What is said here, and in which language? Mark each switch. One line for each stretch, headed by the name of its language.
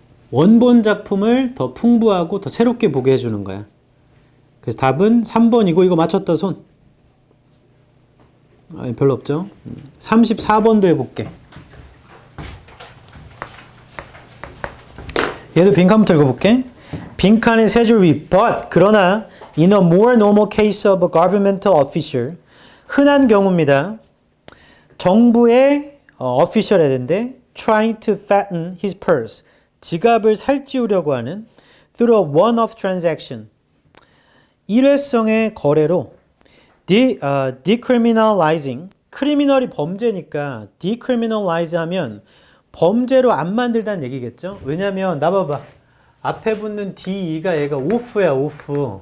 Korean: 원본 작품을 더 풍부하고 더 새롭게 보게 해주는 거야. 그래서 답은 3번이고 이거 맞췄다 손. 별로 없죠? 34번도 해볼게. 얘도 빈칸부터 읽어볼게. 빈칸의 세 줄 위
English: but
Korean: 그러나
English: in a more normal case of a governmental official
Korean: 흔한 경우입니다. 정부의 official head인데
English: trying to fatten his purse.
Korean: 지갑을 살찌우려고 하는
English: through a one-off transaction.
Korean: 일회성의 거래로 decriminalizing. 크리미널이 범죄니까 decriminalize 하면 범죄로 안 만들다는 얘기겠죠? 왜냐면 나 봐봐. 앞에 붙는 DE가 얘가 off야 off.